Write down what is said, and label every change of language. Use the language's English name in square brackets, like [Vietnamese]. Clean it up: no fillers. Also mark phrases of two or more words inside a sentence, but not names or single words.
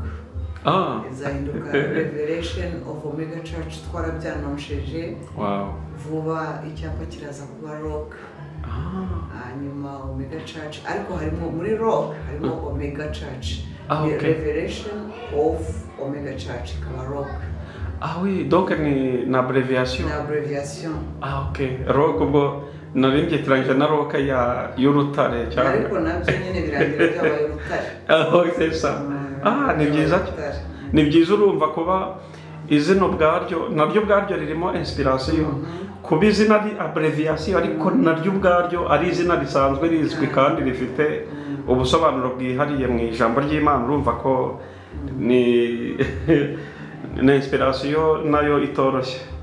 [Kinyarwanda] Izahinduka Revelation of Omega Church, twarabyanonsheje. Vuba icyapa kiraza kuba Rock. Hanyuma Omega Church, ariko harimo muri Rock harimo Omega Church. Revelation of Omega Church ikaba Rock. [French] Oui, donc [Kinyarwanda] ni na [French] abréviation. [Kinyarwanda] Na abréviation. Ok. Rock ubwo narimbyitranije na Rock ya y'urutare cyane. Ariko nabyo nyine birangira byabaye urutare. [French] C'est ça. [Kinyarwanda] Ni byiza. Ni byiza urumva kuba izina ubwaryo naryo ubwaryo ririmo inspiration. Kuba izina ari abreviation ariko naryo ubwaryo ari izina risanzwe rizwi kandi rifite ubusobanuro bwihariye mu ijambo ry'Imana. Urumva ko ni inspiration nayo itoroshye.